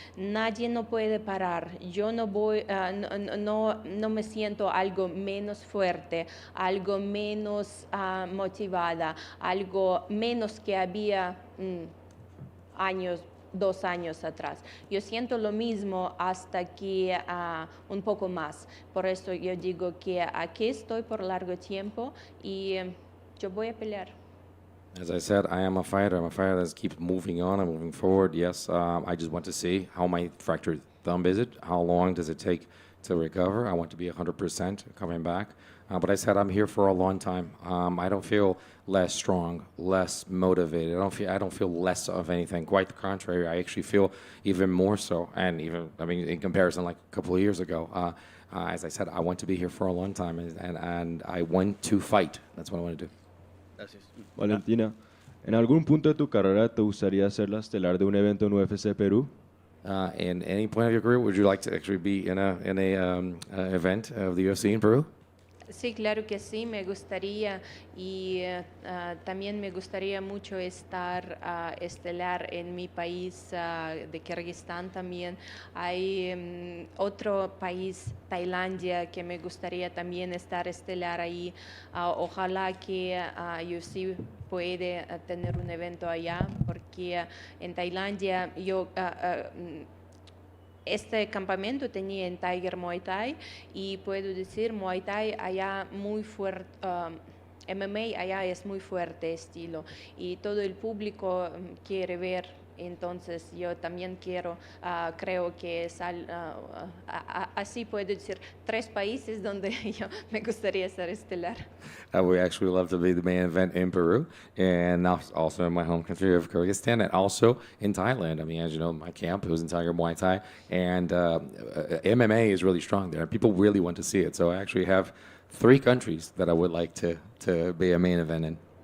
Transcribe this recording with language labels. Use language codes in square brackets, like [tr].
[es] Nadie no puede parar. Yo no me siento algo menos fuerte, algo menos motivada, algo menos que había 2 años atrás. Yo siento lo mismo hasta que un poco más. Por eso yo digo que aquí estoy por largo tiempo y yo voy a pelear. [en] As I said, I am a fighter. I'm a fighter that keeps moving on and moving forward. Yes, I just want to see how my fractured thumb is. How long does it take to recover? I want to be 100% coming back. But I said I'm here for a long time. I don't feel less strong, less motivated. I don't feel less of anything. Quite the contrary. I actually feel even more so. And even, I mean, in comparison, like a couple of years ago. As I said, I want to be here for a long time, and I want to fight. That's what I want to do. [es] Gracias. Valentina, ¿en algún punto de tu carrera te gustaría ser la estelar de un evento en UFC Perú? [en] In any point of your career, would you like to actually be in a event of the UFC in Peru? [es] Sí, claro que sí, me gustaría y también me gustaría mucho estar estelar en mi país de Kirguistán también. Hay otro país, Tailandia, que me gustaría también estar estelar ahí. Ojalá que UFC puede tener un evento allá, porque en Tailandia este campamento tenía en Tiger Muay Thai y puedo decir Muay Thai allá muy fuerte, MMA allá es muy fuerte estilo y todo el público quiere ver. Entonces yo también creo que así puedo decir 3 países donde yo me gustaría estar estelar. [en] We actually love to be the main event in Peru and now also in my home country of Kyrgyzstan and also in Thailand. I mean, as you know, my camp was in Tiger Muay Thai and MMA is really strong there. People really want to see it. So I actually have 3 countries that I would like to be a main event in.